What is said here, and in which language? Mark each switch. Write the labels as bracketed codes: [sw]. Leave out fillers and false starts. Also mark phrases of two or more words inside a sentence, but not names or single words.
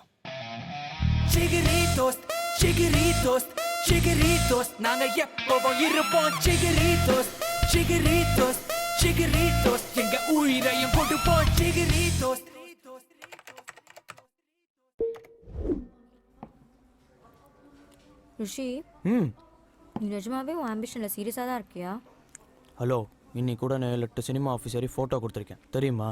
[en] Chiggity toast, chiggity toast, chiggity toast. [ta] நாங்க எப்பவும் இருப்போம். [en] Chiggity toast, chiggity toast, chiggity toast. [ta] எங்க உயிரையும் போட்டுப்போம். [en] Chiggity toast. [ta] ரிஷி, நீ நிஜமாவே உன் ஆம்பிஷனில் சீரியஸாக தான் இருக்கியா? ஹலோ, இன்னைக்கு கூட நான் 7-8 சினிமா ஆஃபீஸரி ஃபோட்டோ கொடுத்துருக்கேன் தெரியுமா?